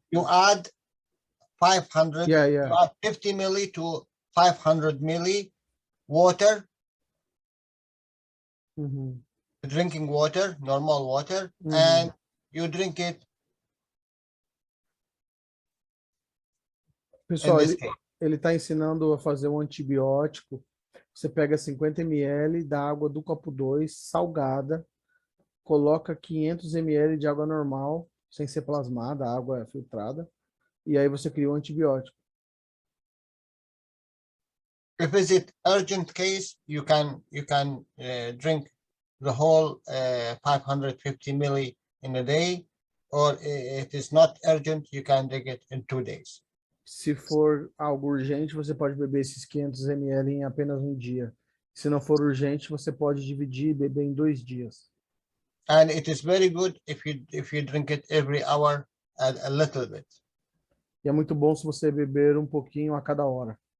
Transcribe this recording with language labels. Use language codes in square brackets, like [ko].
[en] You add 500. Yeah. You add 50 milli to 500 milli water. Drinking water, normal water, and you drink it. [pt] Pessoal, ele está ensinando a fazer um antibiótico. Você pega 50 ml da água do copo 2, salgada, coloca 500 ml de água normal, sem ser plasmada, a água é filtrada, e aí você cria um antibiótico. [en] If it's an urgent case, you can drink the whole 550 milli in a day, or if it's not urgent, you can drink it in 2 days. [pt] Se for algo urgente, você pode beber esses 500 ml em apenas um dia. Se não for urgente, você pode dividir e beber em 2 dias. [en] And it is very good if you drink it every hour a little bit. [pt] E é muito bom se você beber um pouquinho a cada hora.